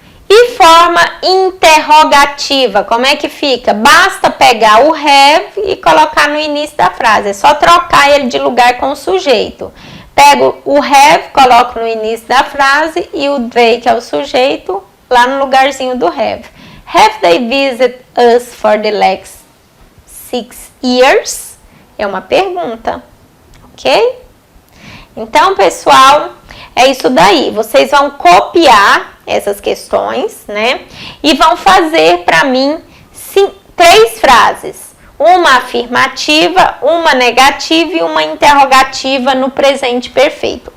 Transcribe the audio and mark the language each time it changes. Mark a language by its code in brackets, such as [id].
[pt] E forma interrogativa, como é que fica? Basta pegar o have e colocar no início da frase. É só trocar ele de lugar com o sujeito. Pego o have, coloco no início da frase e o they, que é o sujeito, lá no lugarzinho do have. [en] Have they visited us for the last 6 years? [pt] É uma pergunta, ok? Então, pessoal, é isso daí. Vocês vão copiar essas questões, né? E vão fazer para mim 3 frases. Uma afirmativa, uma negativa e uma interrogativa no presente perfeito.